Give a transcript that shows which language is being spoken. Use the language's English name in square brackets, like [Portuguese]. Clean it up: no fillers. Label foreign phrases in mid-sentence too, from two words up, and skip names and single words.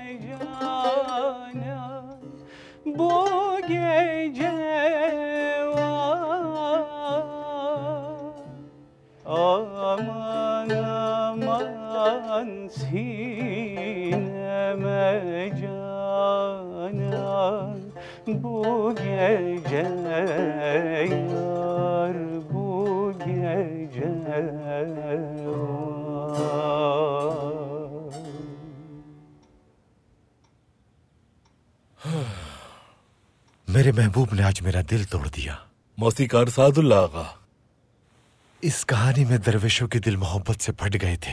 [Turkish] cana bu gece aman aman sineme canan bu gece yar bu gece [Hindi] मेरे महबूब ने आज मेरा दिल तोड़ दिया। मौसीकार सादुल्ला आगा। इस कहानी में दरवेशों के दिल मोहब्बत से फट गए थे।